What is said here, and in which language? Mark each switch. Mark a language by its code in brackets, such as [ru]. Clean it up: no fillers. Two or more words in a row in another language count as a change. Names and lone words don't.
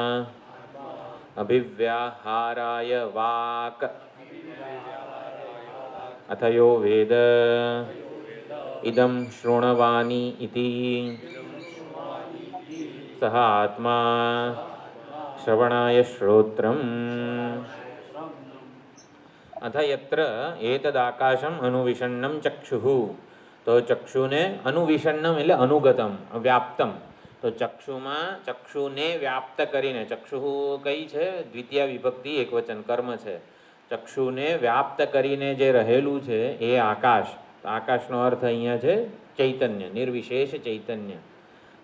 [sa] अभिव्याहाराय वाक् अथ यो वेद इदं शृण्वानि इति सः आत्मा श्रवणाय श्रोत्रम् अथ यत्र एतदाकाशम अनुविषण्णम चक्षुः. [gu] તો ચક્ષુને अनुविषण्णम એટલે [sa] અનુગતમ, વ્યાપ્તમ. [gu] તો ચક્ષુમાં ચક્ષુને વ્યાપ્ત કરીને, ચક્ષુ કઈ છે? દ્વિતીય વિભક્તિ એકવચન કર્મ છે. ચક્ષુને વ્યાપ્ત કરીને જે રહેલું છે એ આકાશ. આકાશનો અર્થ અહીંયા છે ચૈતન્ય, નિર્વિશેષ ચૈતન્ય.